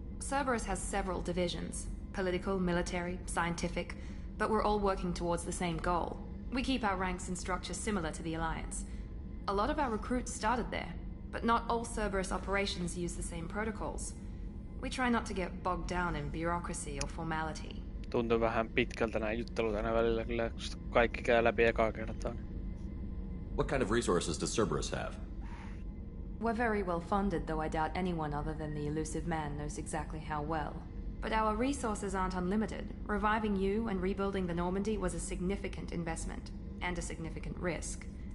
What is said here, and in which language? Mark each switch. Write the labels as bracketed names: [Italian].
[English] Cerberus has several divisions. Political, military, scientific. But we're all working towards the same goal. We keep our ranks and structure similar to the Alliance. A lot of our recruits started there. But not all Cerberus operations use the same protocols. We try not to get bogged down in bureaucracy or formality. [Finnish] Tuntuu vähän pitkältä nämä juttelut aina välillä, kyllä kaikki käy läpi ekaa kertaa. [English] What kind of resources does Cerberus have? We're very well funded, though I doubt anyone other than the elusive man knows exactly how well. But our resources aren't unlimited. Reviving you and rebuilding the Normandy was a significant investment, and a significant risk.